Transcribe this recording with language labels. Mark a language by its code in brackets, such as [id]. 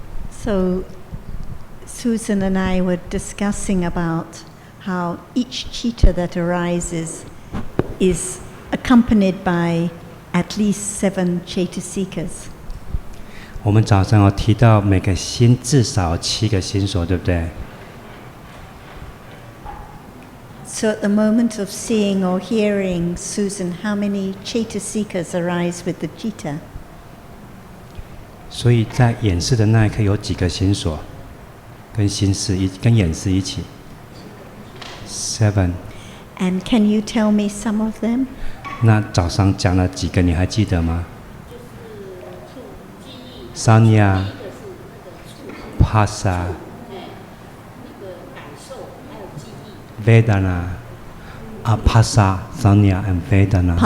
[en] So Susan and I were discussing about how each chitta that arises is accompanied by at least 7 Chaitasikas. [zh] 我们早上有提到每个心至少7个心所，对不对？ [en] So at the moment of seeing or hearing, Susan, how many Chaitasikas arise with the chitta? [zh] 所以在演示的那一刻有几个心所，跟演示一起。 7。 [en] And can you tell me some of them? [zh] 那早上讲了几个，你还记得吗？Sanya, Phasa, Vedana, Phasa, Sanya, and Vedana.